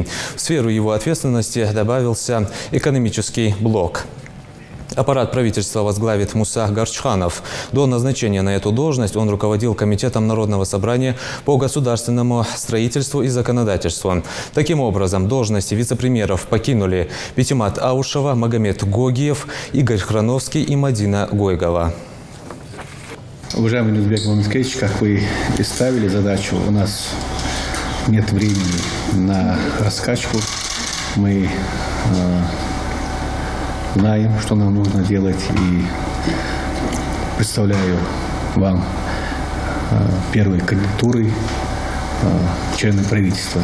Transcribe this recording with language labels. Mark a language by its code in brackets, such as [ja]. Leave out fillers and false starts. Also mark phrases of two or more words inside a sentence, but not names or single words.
[ru] В сферу его ответственности добавился экономический блок. Аппарат правительства возглавит Муса Гарчханов. До назначения на эту должность он руководил Комитетом Народного собрания по государственному строительству и законодательству. Таким образом, должности вице-премьеров покинули Петимат Аушева, Магомед Гогиев, Игорь Храновский и Мадина Гойгова. Уважаемый Юнусбек Мамикевич, как вы и ставили задачу, у нас нет времени на раскачку. Мы знаем, что нам нужно делать, и представляю вам первой кандидатурой члены правительства.